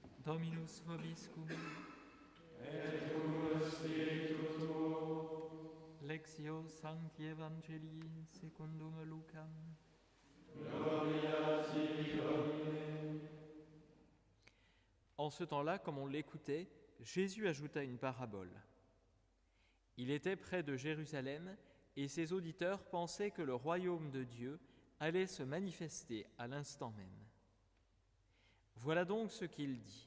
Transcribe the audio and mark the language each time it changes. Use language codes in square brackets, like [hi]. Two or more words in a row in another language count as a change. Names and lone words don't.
[la] Dominus vobiscum. Et cum spiritu tuo. Lectio Sancti Evangelii secundum Lucam. Gloria tibi, Domine. [fr] En ce temps-là, comme on l'écoutait, Jésus ajouta une parabole. Il était près de Jérusalem et ses auditeurs pensaient que le royaume de Dieu allait se manifester à l'instant même. Voilà donc ce qu'il dit.